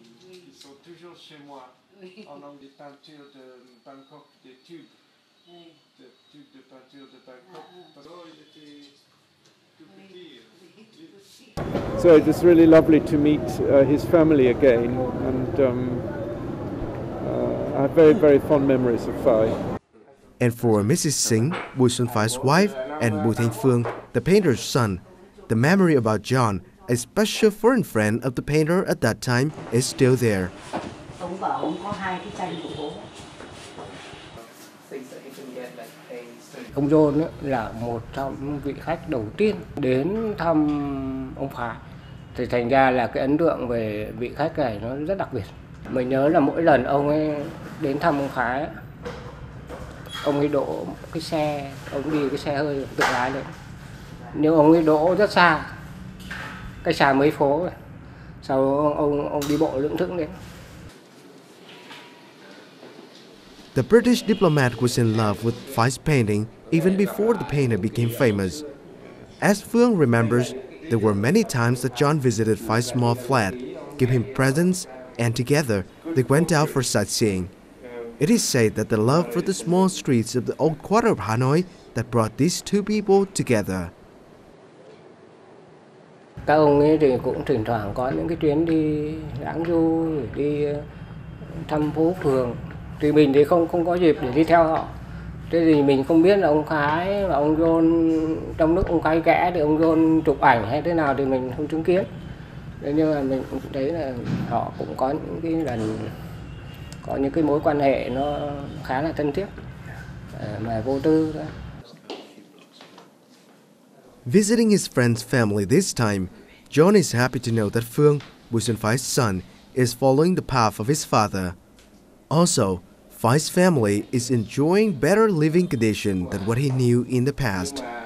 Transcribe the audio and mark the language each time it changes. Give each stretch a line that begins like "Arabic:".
French: Ils sont toujours chez moi. On a des peintures de Bangkok, des tubes. Des tubes de peinture de Bangkok. Il était tout petit.
English: So it was really lovely to meet his family again, and I have very, very fond memories of Phái. And for Mrs. Singh, Bu Xuân Phai's wife, and Bu Thanh Phương, the painter's son, the memory about John, a special foreign friend of the painter at that time, is still there.
Vietnamese: Ông bảo ông có 2 cái tranh của bố. Ông John là một trong những vị khách đầu tiên đến thăm ông Phái. Thì thành ra là cái ấn tượng về vị khách này nó rất đặc biệt. Mình nhớ là mỗi lần ông ấy đến thăm ông Phái, ông ấy đỗ cái xe, ông đi cái xe hơi tự lái đấy. Nhưng ông ấy đỗ rất xa, cái xa mấy phố rồi. Sau đó ông đi bộ lững thững đến.
English: The British diplomat was in love with Phai's painting even before the painter became famous. As Phương remembers, there were many times that John visited Phai's small flat, gave him presents, and together they went out for sightseeing. It is said that the love for the small streets of the old quarter of Hanoi that brought these two people together.
Vietnamese: Các ông ấy thì cũng thỉnh thoảng có những cái chuyến đi lãng du, đi thăm phố phường. Thì mình thì không có dịp để đi theo họ. Thế thì mình không biết là ông Phái và ông John trong lúc ông Phái vẽ thì ông John chụp ảnh hay thế nào thì mình không chứng kiến. Thế nhưng mà mình cũng thấy là họ cũng có những cái lần, có những cái mối quan hệ nó khá là thân thiết mà vô tư đó.
English: Visiting his friend's family this time, John is happy to know that Phương, Bu Xuân Phai's son, is following the path of his father. Also, Phai's family is enjoying better living condition than what he knew in the past.